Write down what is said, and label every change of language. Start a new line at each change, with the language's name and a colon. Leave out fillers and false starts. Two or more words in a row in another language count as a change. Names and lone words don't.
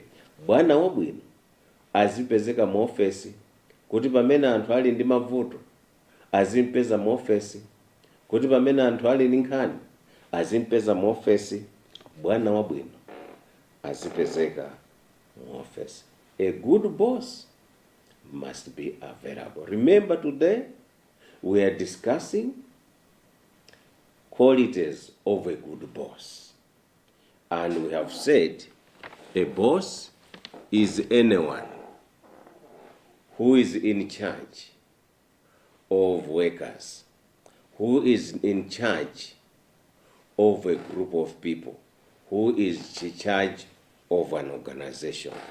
Nyanja: Bwana wabwino azipezeka mu ofesi kuti pamene anthu ali ndi mavuto azimpeza mu ofesi, kuti pamene anthu ali ndi nkhani azimpeza mu ofesi. Bwana wabwino azipezeka mu ofesi.
English: A good boss must be available. Remember, today we are discussing qualities of a good boss. And we have said a boss is anyone who is in charge of workers, who is in charge of a group of people, who is in charge of an organization.